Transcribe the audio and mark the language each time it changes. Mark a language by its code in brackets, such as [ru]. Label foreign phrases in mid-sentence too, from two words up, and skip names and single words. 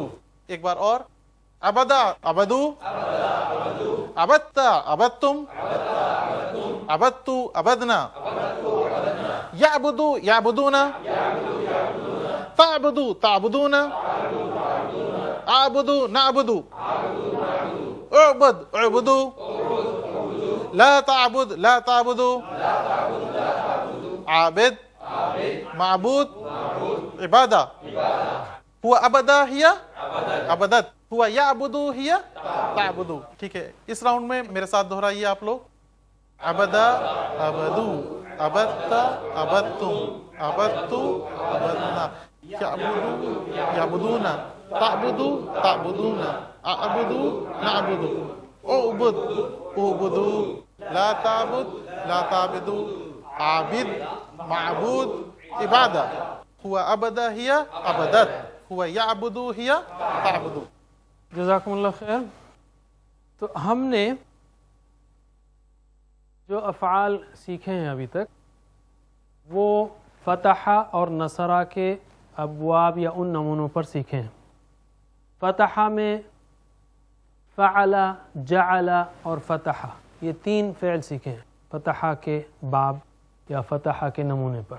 [hi] एक बार और, [ar] عبدَ عبدوا، عبدتَ عبدتم، عبدتُ عبدنا، يعبدُ يعبدون، تعبدُ تعبدون، أعبدُ نعبدُ، اعبدْ اعبدوا، لا تعبدْ لا تعبدوا، عابد معبود عبادة. هو عبدَ هي عبدت، هو يعبدُ هي تعبدُ. [hi] ठीक है, इस राउंड में मेरे साथ दोहराइए आप लोग। [ar] عبدَ عبدوا، عبدتَ عبدتم، عبدتُ عبدنا، يعبدُ يعبدون، تعبدُ تعبدون، أعبدُ نعبدُ، اعبدْ اعبدوا، لا تعبدْ لا تعبدوا، عابد معبود عبادة. هو عبدَ هي عبدت، هو يعبدُ هي تعبدُ. جزاكم الله خير. [hi] तो हमने जो अफ़आल सीखे हैं अभी तक, वो फ़तहा और नसरा के अबवाब या उन नमूनों पर सीखे हैं। फ़तहा में [ar] فعل، جعل [hi] और फ़तहा, ये 3 फ़ेल सीखे हैं फ़तहा के बाब या फ़तहा के नमूने पर।